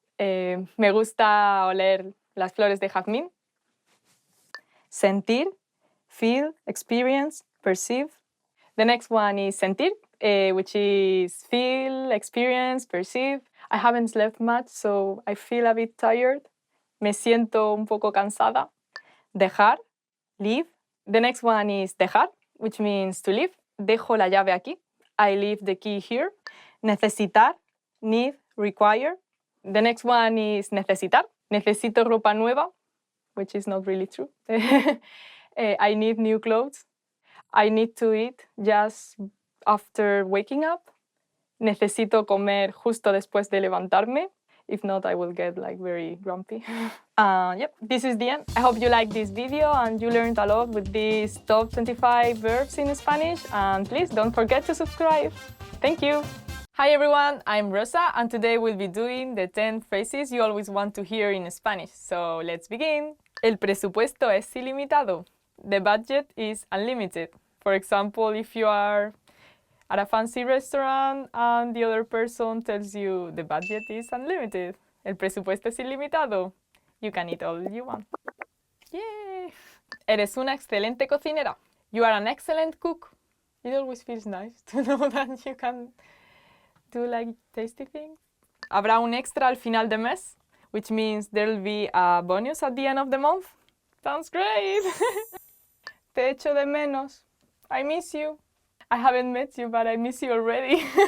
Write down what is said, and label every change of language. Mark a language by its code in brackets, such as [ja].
[es] Me gusta oler las flores de jazmín. [en] Sentir, feel, experience, perceive. The next one is sentir, which is feel, experience, perceive. I haven't slept much, so I feel a bit tired. [es] Me siento un poco cansada. [en] Dejar, leave. The next one is dejar, which means to leave. [es] Dejo la llave aquí. [en] I leave the key here. Necesitar, need, require. The next one is necesitar. [es] Necesito ropa nueva, [en] which is not really true. I need new clothes. I need to eat just after waking up. [es] Necesito comer justo después de levantarme. [en] If not, I will get like very grumpy. Yep, this is the end. I hope you liked this video and you learned a lot with these top 25 verbs in Spanish. And please don't forget to subscribe. Thank you. Hi everyone, I'm Rosa and today we'll be doing the 10 phrases you always want to hear in Spanish. So let's begin. [es] El presupuesto es ilimitado. [en] The budget is unlimited. For example, if you are at a fancy restaurant and the other person tells you the budget is unlimited. [es] El presupuesto es ilimitado. [en] You can eat all you want. Yay! [es] Eres una excelente cocinera. [en] You are an excellent cook. It always feels nice to know that you can do like tasty things. [es] Habrá un extra al final de mes, [en] which means there'll be a bonus at the end of the month. Sounds great! [es] Te echo de menos. [en] I miss you. I haven't met you, but I miss you already.